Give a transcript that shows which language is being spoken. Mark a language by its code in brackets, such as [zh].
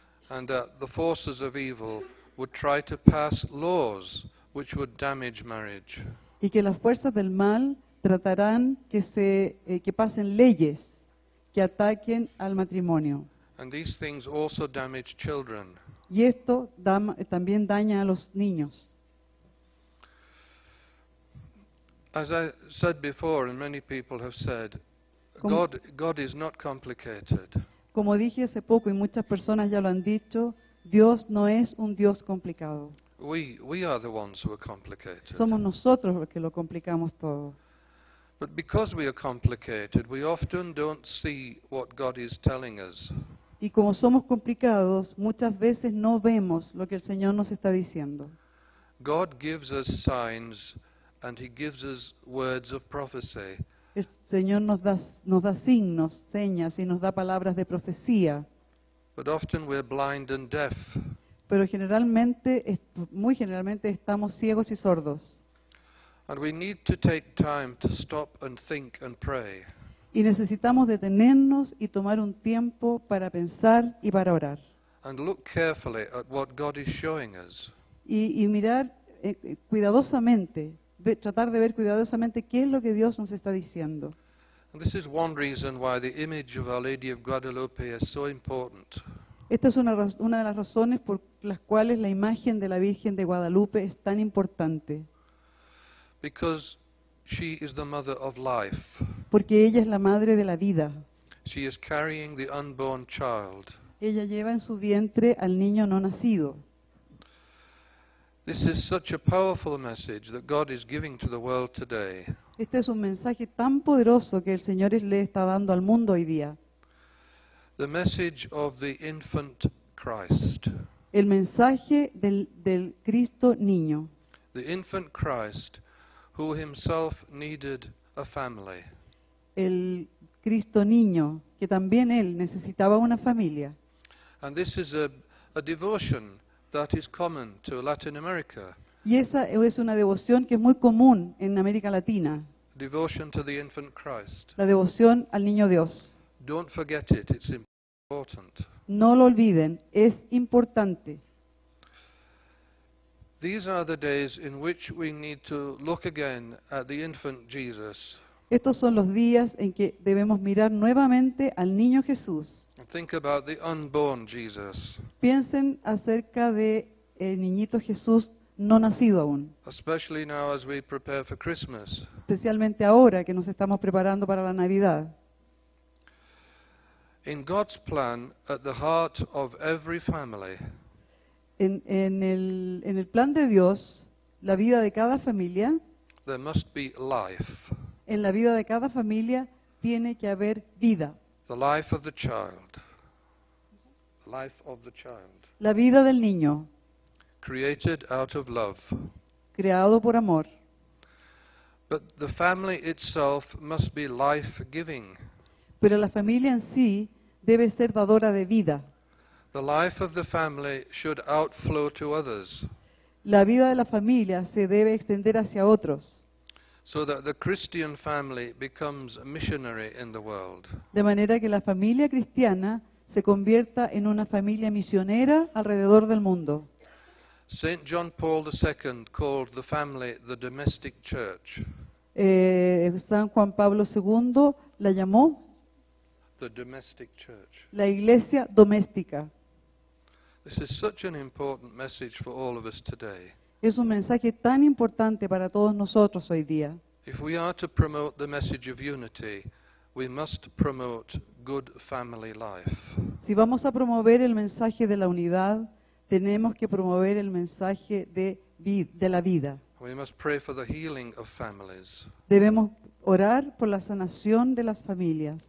[en] And the forces of evil would try to pass laws which would damage marriage. [es] y que las fuerzas del mal tratarán que pasen leyes que ataquen al matrimonio. [en] And these things also damage children. [es] Y esto también daña a los niños. [en] As I said before, and many people have said, [es] Como- [en] God is not complicated. [es] Como dije hace poco y muchas personas ya lo han dicho, Dios no es un Dios complicado. [en] We are the ones who are complicated. [es] Somos nosotros los que lo complicamos todo. [en] But because we are complicated, we often don't see what God is telling us. [es] Y como somos complicados, muchas veces no vemos lo que el Señor nos está diciendo. [en] God gives us signs and He gives us words of prophecy. [es] El Señor nos da signos, señas y nos da palabras de profecía. [en] But often we're blind and deaf. [es] Pero muy generalmente estamos ciegos y sordos. [en] And we need to take time to stop and think and pray. [es] Y necesitamos detenernos y tomar un tiempo para pensar y para orar. [en] And look carefully at what God is showing us. [es] Y mirar cuidadosamente, tratar de ver cuidadosamente qué es lo que Dios nos está diciendo. [en] And this is one reason why the image of Our Lady of Guadalupe is so important. [es] Esta es una de las razones por las cuales la imagen de la Virgen de Guadalupe es tan importante. [en] Because she is the mother of life. [es] Porque ella es la madre de la vida. [en] She is carrying the unborn child. [es] Ella lleva en su vientre al niño no nacido. [en] This is such a powerful message that God is giving to the world today. [es] Este es un mensaje tan poderoso que el Señor le está dando al mundo hoy día. [en] The message of the infant Christ. [es] El mensaje del Cristo niño. [en] The infant Christ who himself needed a family. [es] El Cristo niño, que también él necesitaba una familia. [en] And this is a devotion that is common to Latin America. [es] Y esa es una devoción que es muy común en América Latina, [en] Devotion to the infant Christ. [es] la devoción al niño Dios. [en] Don't forget it, it's important. [es] No lo olviden, es importante. [en] These are the days in which we need to look again at the infant Jesus [es] Estos son los días en que debemos mirar nuevamente al niño Jesús. [en] and think about the unborn Jesus, [es] Piensen acerca de el niñito Jesús no nacido aún, [en] especially now as we prepare for Christmas. [es] especialmente ahora que nos estamos preparando para la Navidad. [en] In God's plan, at the heart of every family, [es] En el plan de Dios, la vida de cada familia, [en] there must be life. [es] en la vida de cada familia tiene que haber vida. [en] The life of the child. The life of the child. [es] La vida del niño, [en] Created out of love. [es] creado por amor. [en] But the family itself must be life-giving. [es] Pero la familia en sí debe ser dadora de vida. [en] The life of the family should outflow to others, [es] La vida de la familia se debe extender hacia otros, [en] so that the Christian family becomes a missionary in the world. [es] de manera que la familia cristiana se convierta en una familia misionera alrededor del mundo. [en] St. John Paul II called the family the domestic church. [es] San Juan Pablo II la llamó [en] The domestic church. [es] la iglesia doméstica. [en] This is such an important message for all of us today. [es] Es un mensaje tan importante para todos nosotros hoy día. [en] If we are to promote the message of unity, we must promote good family life. [es] Si vamos a promover el mensaje de la unidad, tenemos que promover el mensaje de la vida. [en] We must pray for the healing of families. [es] Debemos orar por la sanación de las familias.